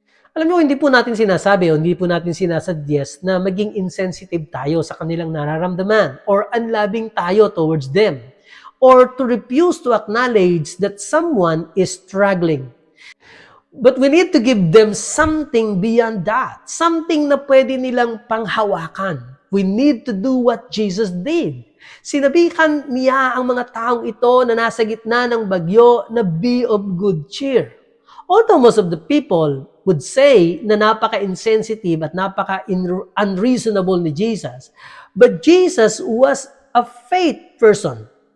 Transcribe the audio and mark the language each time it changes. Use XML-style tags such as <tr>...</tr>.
<tl>Alam niyo, hindi po natin sinasabi o hindi po natin sinasuggest na maging insensitive tayo sa kanilang nararamdaman or unloving tayo towards them</tl> <en>or to refuse to acknowledge that someone is struggling. But we need to give them something beyond that.</en> <tl>Something na pwede nilang panghawakan.</tl> <en>We need to do what Jesus did.</en> <tl>Sinabihan niya ang mga taong ito na nasa gitna ng bagyo na</tl> <en>be of good cheer. Although most of the people would say</en> <tl>na napaka-insensitive at napaka-unreasonable ni</tl> <en>Jesus, but Jesus was a faith person.</en>